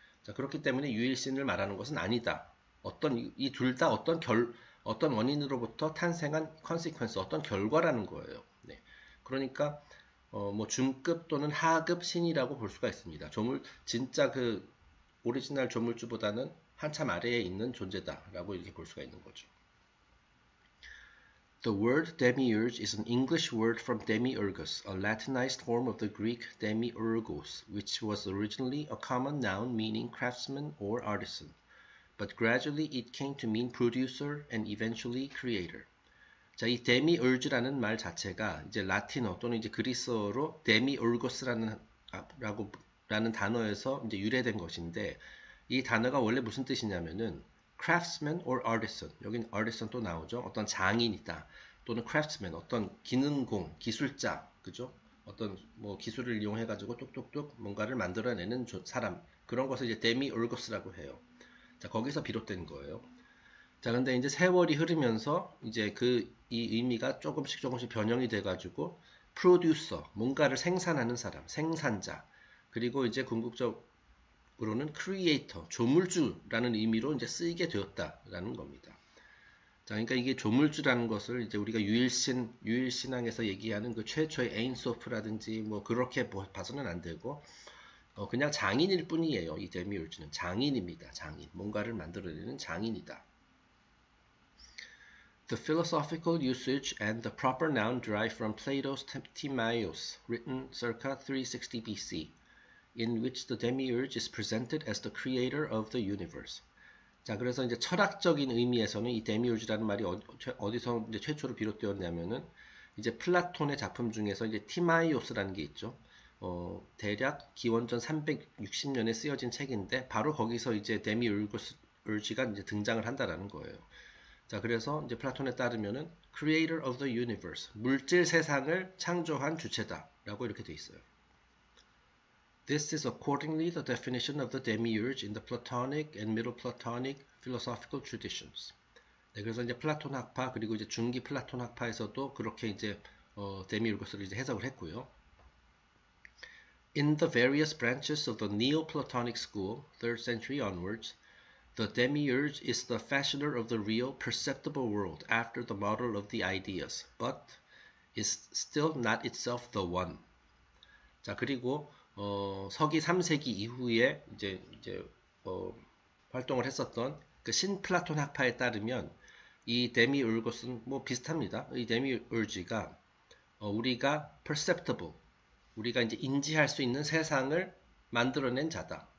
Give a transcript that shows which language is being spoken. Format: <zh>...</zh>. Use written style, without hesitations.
<ko>자, 그렇기 때문에 유일신을 말하는 것은 아니다. 어떤 이 둘 다 어떤 원인으로부터 탄생한 컨시퀀스, 어떤 결과라는 거예요. 네. 그러니까 뭐 중급 또는 하급 신이라고 볼 수가 있습니다. 진짜 그 오리지널 조물주보다는 한참 아래에 있는 존재다라고 이렇게 볼 수가 있는 거죠.</ko> <en>The word demiurge is an English word from demiurgus, a Latinized form of the Greek demiurgos, which was originally a common noun meaning craftsman or artisan, but gradually it came to mean producer and eventually creator.</en> <ko>자, 이 데미urge라는 말 자체가 이제 라틴어 또는 이제 그리스어로 데미urgos라는 라는 단어에서 이제 유래된 것인데 이 단어가 원래 무슨 뜻이냐면은</ko> <en>craftsman or artisan.</en> <ko>여긴 artisan 또 나오죠. 어떤 장인이다. 또는 craftsman, 어떤 기능공, 기술자, 그죠? 어떤 뭐 기술을 이용해 가지고 뚝뚝뚝 뭔가를 만들어내는 사람. 그런 것을 이제 데미urgos라고 해요. 자, 거기서 비롯된 거예요. 자, 근데 이제 세월이 흐르면서 이제 이 의미가 조금씩 변형이 돼가지고 프로듀서, 뭔가를 생산하는 사람, 생산자, 그리고 이제 궁극적으로는 크리에이터, 조물주라는 의미로 이제 쓰이게 되었다라는 겁니다. 자, 그러니까 이게 조물주라는 것을 이제 우리가 유일신앙에서 얘기하는 그 최초의 에인소프라든지 뭐 그렇게 봐서는 안 되고, 그냥 장인일 뿐이에요. 이 데미ուր즈는 장인입니다. 장인. 뭔가를 만들어내는 장인이다.</ko> <en>The philosophical usage and the proper noun derive from Plato's Timaeus, written circa 360 BC, in which the demiurge is presented as the creator of the universe.</en> <ko>자, 그래서 이제 철학적인 의미에서는 이 데미urge라는 말이 어디서 이제 최초로 비롯되었냐면은 이제 플라톤의 작품 중에서 이제 티마이오스라는 게 있죠. 대략 기원전 360년에 쓰여진 책인데 바로 거기서 이제 데미urge가 이제 등장을 한다라는 거예요. 자, 그래서 이제 플라톤에 따르면은</ko> <en>creator of the universe,</en> <ko>물질 세상을 창조한 주체다라고 이렇게 돼 있어요.</ko> <en>This is accordingly the definition of the demiurge in the Platonic and Middle Platonic philosophical traditions.</en> <ko>네, 그래서 이제 플라톤 학파 그리고 이제 중기 플라톤 학파에서도 그렇게 이제 데미urgos를 이제 해석을 했고요.</ko> <en>In the various branches of the Neoplatonic school, 3rd century onwards, the demiurge is the fashioner of the real, perceptible world after the model of the ideas, but is still not itself the one.</en> <ko>자, 그리고 서기 3세기 이후에 이제 활동을 했었던 그 신플라톤 학파에 따르면 이 데미urgos는 뭐 비슷합니다. 이 데미urge가 우리가 perceptible, 우리가 이제 인지할 수 있는 세상을 만들어낸 자다.</ko>